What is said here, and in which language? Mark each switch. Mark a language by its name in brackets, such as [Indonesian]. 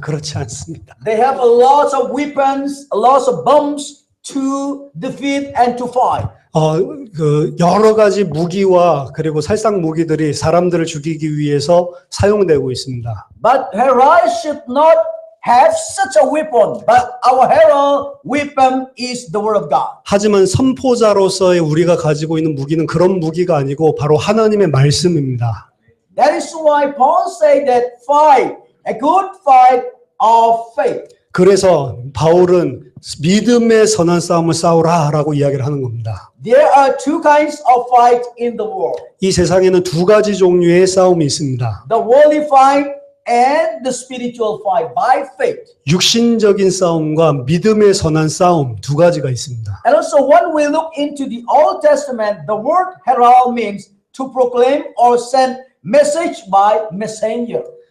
[Korean] 그렇지 않습니다. [English] They have a lot of weapons, a lot of bombs to defeat and to fight. [Korean] 여러 가지 무기와 그리고 살상 무기들이 사람들을 죽이기 위해서 사용되고 있습니다. [English] But Herod should not have such a weapon. But our herald weapon is the word of God. [Korean] 하지만 선포자로서의 우리가 가지고 있는 무기는 그런 무기가 아니고 바로 하나님의 말씀입니다. [English] That is why Paul said that fight a good fight of faith. [Korean] 그래서 바울은 믿음의 선한 싸움을 싸우라라고 이야기를 하는 겁니다. [English] There are two kinds of fight in the world. [Korean] 이 세상에는 두 가지 종류의 싸움이 있습니다. [English] The worldly fight and the spiritual fight by faith. [Korean] 육신적인 싸움과 믿음의 선한 싸움 두 가지가 있습니다. [English] And also when we look into the Old Testament, the word herald means to proclaim or send message by messenger.